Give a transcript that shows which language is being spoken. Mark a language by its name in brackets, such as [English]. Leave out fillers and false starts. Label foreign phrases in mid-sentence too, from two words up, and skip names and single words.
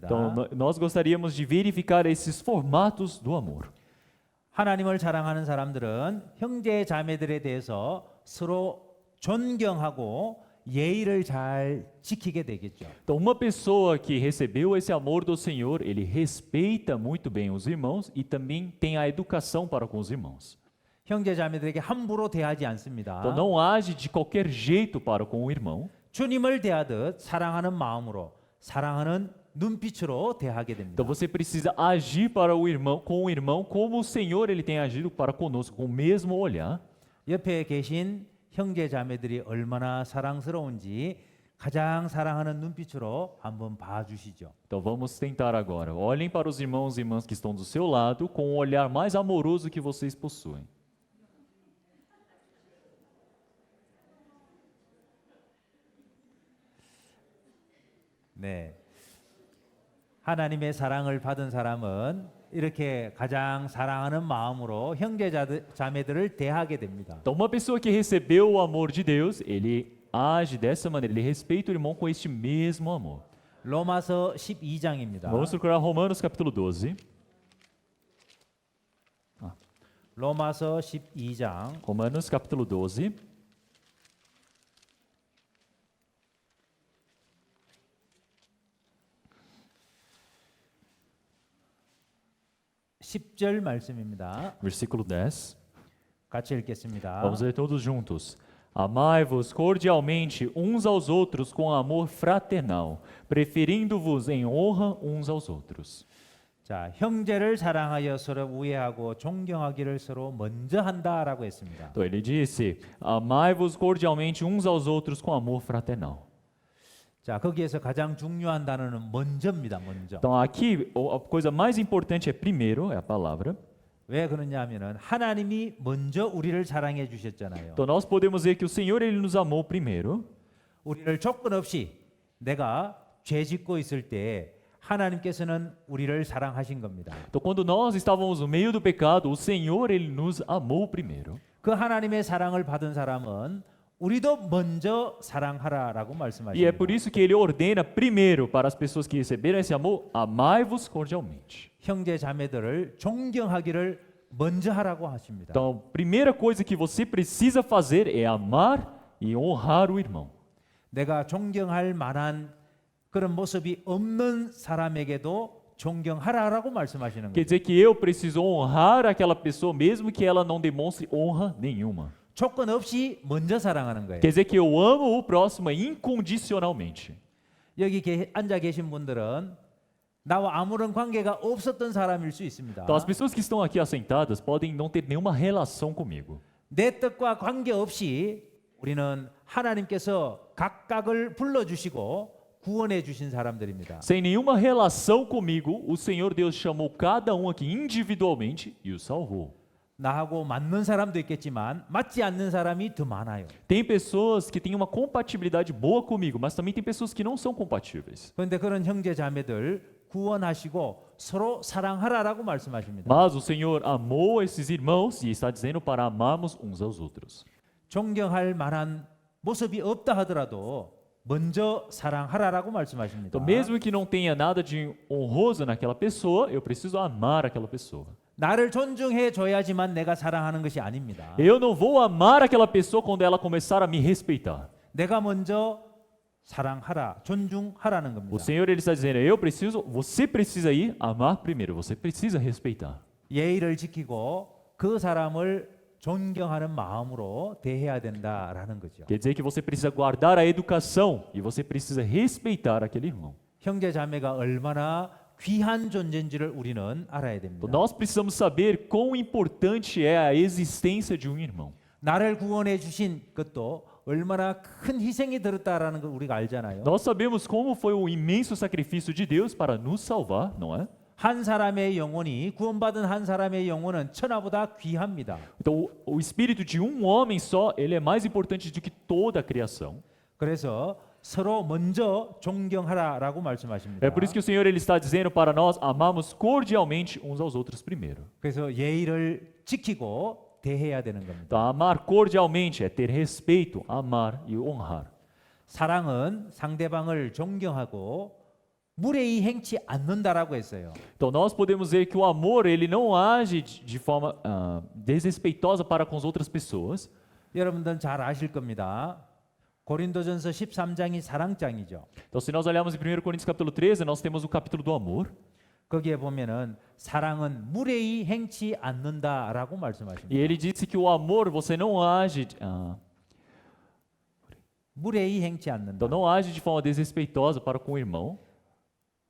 [Portuguese] Então, nós gostaríamos de verificar esses formatos do amor. [Korean] 하나님을 사랑하는 사람들은 형제 자매들에 대해서 서로 존경하고 예의를 잘 지키게 되겠죠. [Portuguese] Então, uma pessoa que recebeu esse amor do Senhor, ele respeita muito bem os irmãos e também tem a educação para com os irmãos. [Korean] 형제 자매들에게 함부로 대하지 않습니다. [Portuguese] Então, não age de qualquer jeito para com o irmão. [Korean] 주님을 대하듯 사랑하는 마음으로 사랑하는 눈빛으로 대하게 됩니다. [Portuguese] Então você precisa agir para o irmão, com o irmão, como o Senhor ele tem agido para conosco, com o mesmo olhar. [Korean] 옆에 계신 형제 자매들이 얼마나 사랑스러운지 가장 사랑하는 눈빛으로 한번 봐주시죠. [Portuguese] Então vamos tentar agora. Olhem para os irmãos e irmãs que estão do seu lado com o olhar mais amoroso que vocês possuem. [Korean] 네. 하나님의 사랑을 받은 사람은 이렇게 가장 사랑하는 마음으로 형제 자매들을 대하게 됩니다. [Portuguese] Então uma pessoa que recebeu o amor de Deus, ele age dessa maneira, ele respeita o irmão com este mesmo amor. [Korean] 로마서 12장입니다. [Portuguese] Vamos procurar Romanos capítulo 12. [Korean] 로마서 12장 [Portuguese] Romanos capítulo 12. [Korean] 10절 말씀입니다. [Portuguese] Versículo 10. [Korean] 같이 읽겠습니다. [Portuguese] Vamos ler todos juntos. Amai-vos cordialmente uns aos outros com amor fraternal, preferindo-vos em honra uns aos outros. [Korean] 자, 형제를 사랑하여 서로 우애하고 존경하기를 서로 먼저 한다라고 했습니다. [Portuguese] Então ele disse: Amai-vos cordialmente uns aos outros com amor fraternal. [Korean] 자, 거기에서 가장 중요한 단어는 먼저입니다. 먼저. [Portuguese] Então aqui a coisa mais importante é primeiro, é a palavra. [Korean] 왜 그러냐면은 하나님이 먼저 우리를 사랑해 주셨잖아요. [Portuguese] Então nós podemos ver que o Senhor ele nos amou primeiro. [Korean] 우리를 조건 없이 내가 죄 짓고 있을 때 하나님께서는 우리를 사랑하신 겁니다. [Portuguese] Então quando nós estávamos no meio do pecado, o Senhor ele nos amou primeiro. [Korean] 그 하나님의 사랑을 받은 사람은 우리도 먼저 사랑하라라고 [Portuguese] E é [Korean] 말씀하십니다. [Portuguese] por isso que ele ordena primeiro para as pessoas que receberam esse amor, amai-vos cordialmente. [Korean] 형제 자매들을 존경하기를 먼저 하라고 하십니다. [Portuguese] Então, a primeira coisa que você precisa fazer é amar e honrar o irmão. [Korean] 내가 존경할 만한 그런 모습이 없는 사람에게도 존경하라라고 말씀하시는 [Portuguese] Quer [Korean] 거예요. [Portuguese] dizer que eu preciso honrar aquela pessoa mesmo que ela não demonstre honra nenhuma. [Korean] 조건 없이 먼저 사랑하는 거예요. [Portuguese] Quer dizer que eu amo o próximo incondicionalmente. [Korean] 여기 앉아 계신 분들은 나와 아무런 관계가 없었던 사람일 수 있습니다. [Portuguese] Então, as pessoas que estão aqui assentadas podem não ter nenhuma relação comigo. [Korean] 내 뜻과 관계없이 우리는 하나님께서 각각을 불러주시고 구원해 주신 사람들입니다. [Portuguese] Sem nenhuma relação comigo, o Senhor Deus chamou cada um aqui individualmente e o salvou. [Korean] 나하고 맞는 사람도 있겠지만 맞지 않는 사람이 더 많아요. [Portuguese] Tem pessoas que têm uma compatibilidade boa comigo, mas também tem pessoas que não são compatíveis. [Korean] 그런데 그런 형제 자매들 구원하시고 서로 사랑하라라고 말씀하십니다. [Portuguese] Mas o Senhor amou esses irmãos e está dizendo para amarmos uns aos outros. [Korean] 존경할 만한 모습이 없다 하더라도 먼저 사랑하라라고 말씀하십니다. [Portuguese] Então, mesmo que não tenha nada de honroso naquela pessoa, eu preciso amar aquela pessoa. [Korean] 나를 존중해 줘야지만 내가 사랑하는 것이 아닙니다. [Portuguese] Eu não vou amar aquela pessoa quando ela começar a me respeitar. [Korean] 내가 먼저 사랑하라, 존중하라는 [Portuguese] O [Korean] 겁니다. [Portuguese] Senhor ele está dizendo, você precisa ir amar primeiro, você precisa respeitar. [Korean] 예의를 지키고 그 사람을 존경하는 마음으로 대해야 된다라는 거죠. [Portuguese] Quer dizer que você precisa guardar a educação e você precisa respeitar aquele irmão. [Korean] 형제 자매가 얼마나 귀한 존재인지를 우리는 알아야 됩니다. [Portuguese] Então, nós precisamos saber quão importante é a existência de um irmão. [Korean] 나를 구원해 주신 것도 얼마나 큰 희생이 들었다라는 걸 우리가 알잖아요. [Portuguese] Nós sabemos como foi o imenso sacrifício de Deus para nos salvar, não é? [Korean] 한 사람의 영혼이 구원받은 한 사람의 영혼은 천하보다 귀합니다. [Portuguese] Então, o espírito de um homem só, ele é mais importante do que toda a criação. [Korean] 그래서 서로 먼저 존경하라라고 말씀하십니다. [Portuguese] É por isso que o Senhor ele está dizendo para nós amarmos cordialmente uns aos outros primeiro. [Korean] 그래서 예의를 지키고 대해야 되는 겁니다. [Portuguese] Então, amar cordialmente é ter respeito, amar e honrar. [Korean] 사랑은 상대방을 존경하고 무례히 행치 않는다라고 했어요. [Portuguese] Então, nós podemos ver que o amor ele não age de forma desrespeitosa para com as outras pessoas. [Korean] 여러분들은 잘 아실 겁니다. 고린도전서 13장이 사랑장이죠. [Portuguese] Então, se nós olharmos em 1 Coríntios capítulo 13, nós temos o capítulo do amor. [Korean] 거기에 보면은 사랑은 무례히 행치 않는다라고 [Portuguese] E [Korean] 말씀하십니다. [Portuguese] ele disse que o amor você não age, [Korean] 무례히 행치 않는다. [Portuguese] então não age de forma desrespeitosa para com o irmão.